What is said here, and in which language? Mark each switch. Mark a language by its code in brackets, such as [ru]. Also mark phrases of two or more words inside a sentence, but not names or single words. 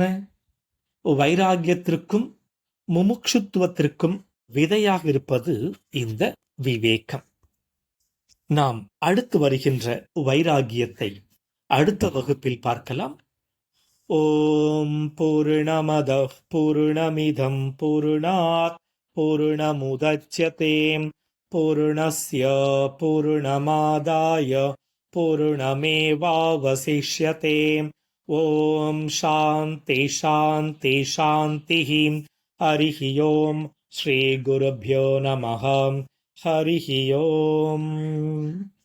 [ta] வைராகியத்திற்கும் முமுட்சுத்துவத்திற்கும் விதையாக இருப்பது இந்த விவேகம். நாம் அடுத்து வருகின்ற வைராகியத்தை அடுத்த வகுப்பில் பார்க்கலாம். [sa] ॐ पूर्णमदः पूर्णमिदम् पूर्णात् पूर्णमुदच्यते पूर्णस्य पूर्णमादाय पूर्णमेवावशिष्यते. ॐ शान्तिः शान्तिः शान्तिः. हरिः ॐ। श्री गुरुभ्यो नमः. हरिः ॐ.